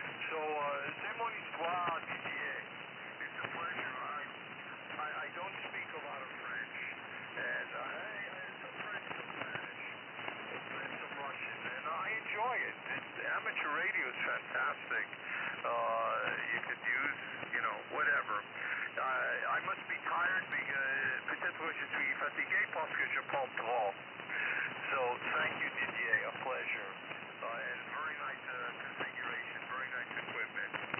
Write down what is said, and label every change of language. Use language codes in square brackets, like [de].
[fr] So, c'est mon histoire, Didier. [en] It's a pleasure. I don't speak a lot of French, and some French, some Spanish, and some Russian, and I enjoy it. Amateur radio is fantastic. You could use, whatever. I must be tired because [fr] peut-être je suis fatigué parce que je parle trop. [en] So, thank you, Didier. A pleasure. And very nice configuration, very nice equipment.